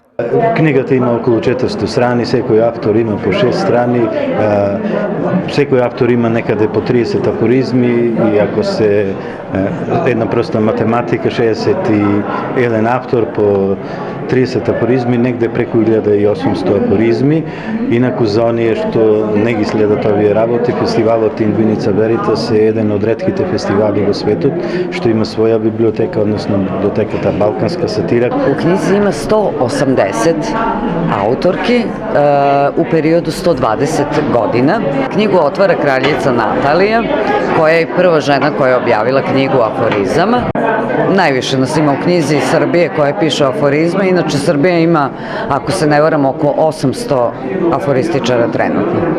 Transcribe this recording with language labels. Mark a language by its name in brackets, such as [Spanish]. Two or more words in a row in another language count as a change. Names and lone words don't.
[Macedonian] Книгата има околу 400 страни, секој автор има по 6 страни, секој автор има некаде по 30 афоризми и ако се една проста математика, 61 автор по 30 афоризми, негде преку 1800 афоризми. Инаку за оние што не ги следат овие работи, фестивалот Инвиница Веритас е еден од ретките фестивали во светот што има своја библиотека, односно библиотеката Балканска сатира. [Serbian] U knjizi ima 180 autorki u periodu 120 godina. Knjigu otvara kraljica Natalija, koja je prva žena koja je objavila knjigu aforizama. Najviše nas ima u knjizi Srbije koja piše aforizme, inače Srbija ima, ako se ne varam, oko 800 aforističara trenutno.